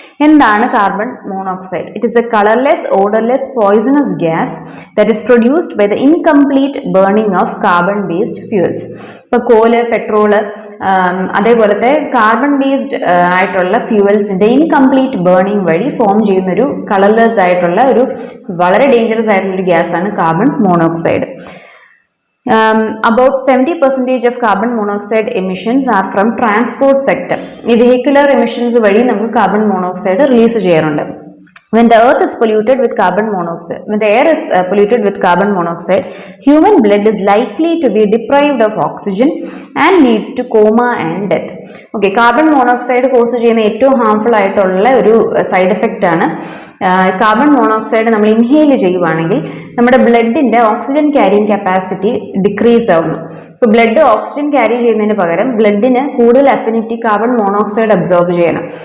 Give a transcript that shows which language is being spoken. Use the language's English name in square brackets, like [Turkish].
[Malayalam] എന്താണ് carbon monoxide? [English] It is a colourless, odourless, poisonous gas that is produced by the incomplete burning of carbon based fuels. [Malayalam] ഇപ്പൊ കോല്, petrol, അതേപോലത്തെ carbon based ആയിട്ടുള്ള ഫ്യൂവൽസിന്റെ incomplete burning വഴി form ചെയ്യുന്ന ഒരു colourless ആയിട്ടുള്ള ഒരു വളരെ ഡേഞ്ചറസ് ആയിട്ടുള്ള ഒരു ഗ്യാസ് ആണ് carbon monoxide. [English] About 70% of carbon monoxide emissions are from transport sector. [Malayalam] ഈ വെഹിക്കുലർ എമിഷൻസ് വഴി നമുക്ക് കാർബൺ മോണോക്സൈഡ് റിലീസ് ചെയ്യാറുണ്ട്. [English] When the earth is polluted with carbon monoxide, when the air is polluted with carbon monoxide, human blood is likely to be deprived of oxygen and leads to coma and death. [Malayalam] Okay, carbon monoxide cos ചെയ്യുന്ന ഏറ്റവും harmful ആയിട്ടുള്ള ഒരു side effect ആണ്. Carbon monoxide നമ്മൾ inhale ചെയ്യുവാണെങ്കിൽ നമ്മുടെ ബ്ലഡിന്റെ oxygen carrying capacity decrease ആവുന്നു. ഇപ്പൊ ബ്ലഡ് ഓക്സിജൻ ക്യാരി ചെയ്യുന്നതിന് പകരം ബ്ലഡിന് കൂടുതൽ അഫിനിറ്റി കാർബൺ മോണോക്സൈഡ് അബ്സോർബ് ചെയ്യണം.